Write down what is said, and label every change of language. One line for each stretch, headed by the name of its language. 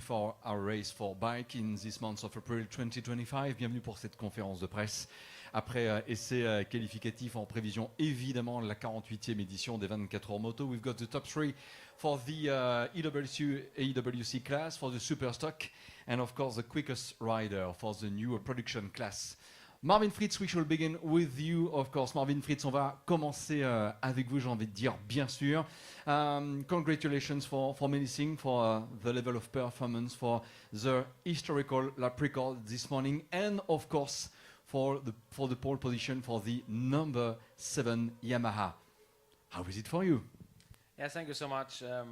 English: for our race for bike in this month of April 2025.
French: Bienvenue pour cette conférence de presse. Après essai qualificatif en prévision évidemment la 48e édition des 24 Heures Motos.
English: We've got the top three for the AWC class, for the Superstock, and of course the quickest rider for the new production class. Marvin Fritz, we shall begin with you, of course.
French: Marvin Fritz, on va commencer avec vous, j'ai envie de dire, bien sûr.
English: Congratulations for many things, for the level of performance, for the historical lap record this morning, and of course, for the pole position for the number 7 Yamaha. How is it for you? Yeah, thank you so much.